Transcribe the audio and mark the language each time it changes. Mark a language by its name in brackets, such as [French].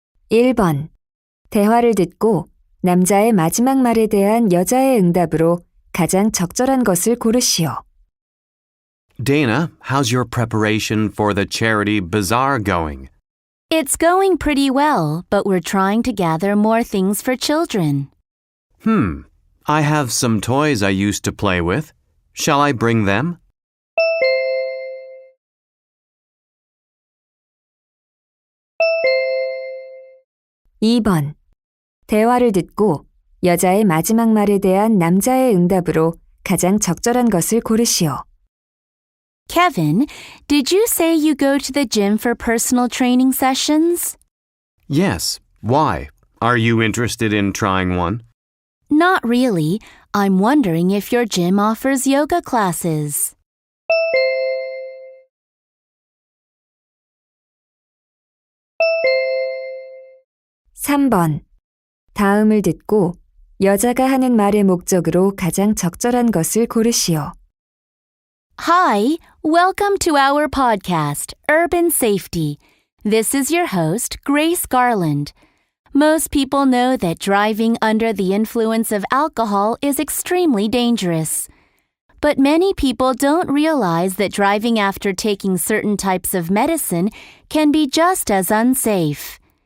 [Korean] 1번. 대화를 듣고 남자의 마지막 말에 대한 여자의 응답으로 가장 적절한 것을 고르시오. [English] Dana, how's your preparation for the charity bazaar going? It's going pretty well, but we're trying to gather more things for children. I have some toys I used to play with. Shall I bring them? [Korean] 2번. 대화를 듣고 여자의 마지막 말에 대한 남자의 응답으로 가장 적절한 것을 고르시오. [English] Kevin, did you say you go to the gym for personal training sessions? Yes. Why? Are you interested in trying one? Not really. I'm wondering if your gym offers yoga classes. [Korean] 3번. 다음을 듣고 여자가 하는 말의 목적으로 가장 적절한 것을 고르시오. [English] Hi, welcome to our podcast, Urban Safety. This is your host, Grace Garland. Most people know that driving under the influence of alcohol is extremely dangerous. But many people don't realize that driving after taking certain types of medicine can be just as unsafe.